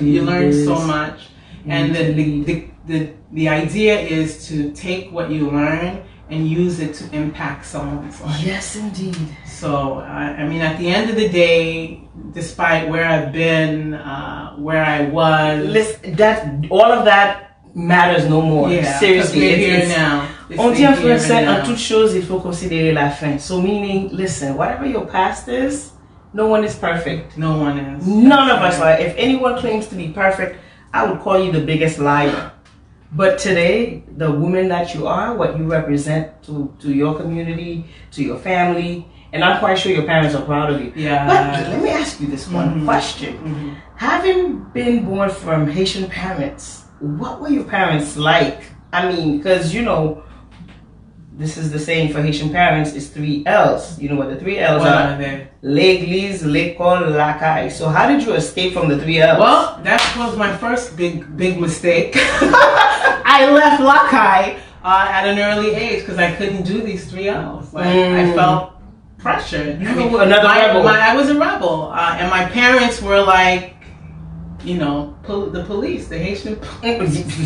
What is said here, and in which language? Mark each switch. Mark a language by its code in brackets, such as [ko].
[en] you learn so much, and the idea is to take what you learn and use it to impact someone's life. Yes, indeed. So, I mean, at the end of the day, despite where I've been, where I was... Listen, all of that matters no more. Yeah, seriously. We're here now. [fr] On dit en français, en toute chose, il faut considérer la fin. [en] So meaning, listen, whatever your past is, no one is perfect. No one is. None of us are. If anyone claims to be perfect, I would call you the biggest liar. But today, the woman that you are, what you represent to your community, to your family, and I'm quite sure your parents are proud of you. Yeah. But let me ask you this one question. Having been born from Haitian parents, what were your parents like? I mean, because this is the saying for Haitian parents is 3 L's. You know what the 3 L's are? [fr] L'église, l'école, la caille. [en] So how did you escape from the 3 L's? Well, that was my first big mistake. I left la caille at an early age because I couldn't do these 3 L's. I felt pressured. Another rebel. I was a rebel, and my parents were like, the police, the Haitian police.